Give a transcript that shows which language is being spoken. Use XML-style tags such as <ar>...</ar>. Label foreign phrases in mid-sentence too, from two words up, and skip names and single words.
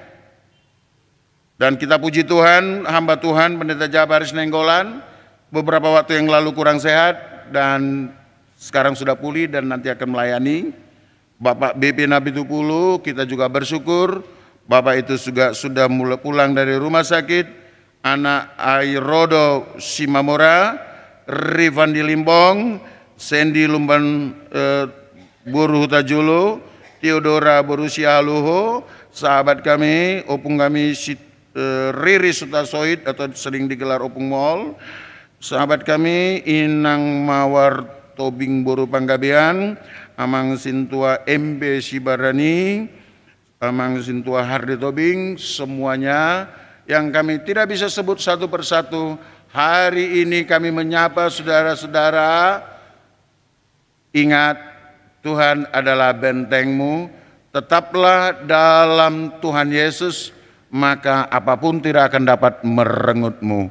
<id>Dan kita puji Tuhan, hamba Tuhan Pendeta Jabaris Nenggolan beberapa waktu yang lalu kurang sehat dan sekarang sudah pulih dan nanti akan melayani. Bapak BP Nabitupulu, kita juga bersyukur Bapak itu juga sudah mulai pulang dari rumah sakit. Anak Airodo Simamora, Rifandi Limbong, Sandy Lumban Buru Hutajulo, Theodora Borusia Luho, sahabat kami, opung kami Riri Sutasoid atau sering digelar Opung Mall, sahabat kami Inang Mawar Tobing Boru Panggabean, Amang Sintua MB Sibarani, Amang Sintua Hardi Tobing, semuanya yang kami tidak bisa sebut satu persatu. Hari ini kami menyapa saudara-saudara. Ingat, Tuhan adalah bentengmu, tetaplah dalam Tuhan Yesus, maka apapun tidak akan dapat merengutmu.</id>